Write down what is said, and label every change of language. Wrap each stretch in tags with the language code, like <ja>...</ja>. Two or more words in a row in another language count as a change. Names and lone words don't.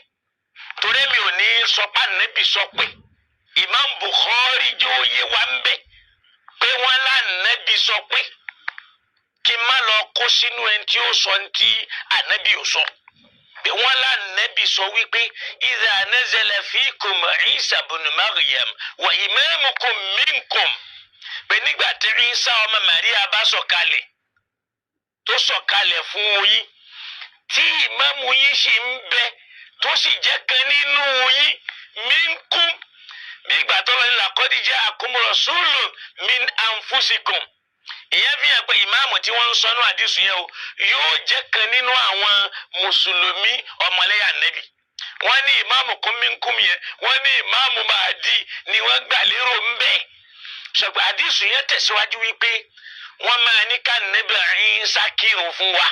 <yo>Torí mi ò ní sọ pé Ànábì sọ pé Imam Bukhari jẹ́ òye wa ń bẹ̀ pé wọ́n l'Ànábì sọ pé kí n má lọ kó sínú ẹni tí ó sọ ní tí Ànábì ò sọ. Pé wọ́n l'Ànábì sọ wípé</yo> <ar>إذا نزل فيكم عيسى ابن مريم وإمامكم منكم.</ar> <yo>Pé nígbà tí Isa ọmọ Maria bá sọ̀kalẹ̀ tó sọ̀kalẹ̀ fún yín, tí ìmáàmù yín sì ń bẹ tó sì jẹ́ kan nínú yín minkum, bí ìgbà tó lọ ní</yo> <ar>لقد جاءكم رسول من أنفسكم.</ar> <yo>Ìyẹn fi hàn pé ìmáàmù tí wọ́n ń sọ ní àdìsù yẹn o yóò jẹ́ kan nínú àwọn mùsùlùmí ọmọlẹ́yìn Ànábì. Wọ́n ní ìmáàmù kún minkum yẹn, wọ́n ní ìmáàmù Mahdi ni wọ́n gbà lérò ń bẹ̀. Ṣùgbọ́n àdìsù yẹn tẹ̀síwájú wípé wọ́n máa ní ká Ànábì Ìsá kírun fún wa.</yo>